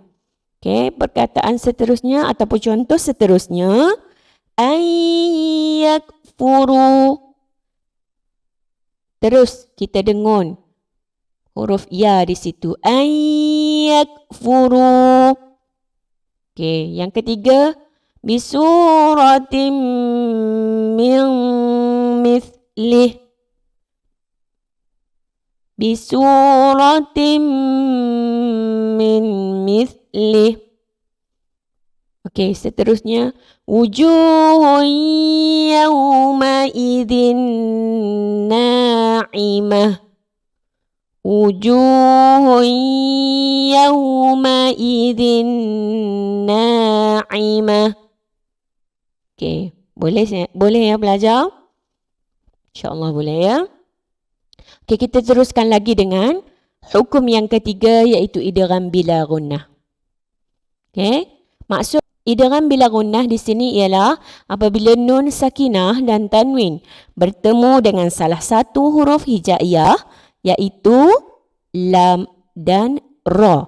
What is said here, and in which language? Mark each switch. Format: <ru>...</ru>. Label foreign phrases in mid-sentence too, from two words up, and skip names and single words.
<ms>Okey, perkataan seterusnya ataupun contoh seterusnya ayyakfuru. Terus kita dengun huruf ya di situ. Ayyakfuru. Okey, yang ketiga</ms> <ar>بسورة من مثله. بسورة من مثله.</ar> <ms>Okey, seterusnya</ms> <ar>وجوه يومئذ ناعمة. وجوه يومئذ ناعمة.</ar> <ms>Okey, boleh ya belajar? InsyaAllah boleh ya. Okey, kita teruskan lagi dengan hukum yang ketiga, iaitu</ms> <ar>إدغام بلا غنة.</ar> <ms>Okey, maksud</ms> <ar>إدغام بلا غنة</ar> <ms>di sini ialah apabila</ms> <ar>نون ساكنة</ar> <ms>dan tanwin bertemu dengan salah satu huruf hijaiyah, iaitu lam dan ra.</ms>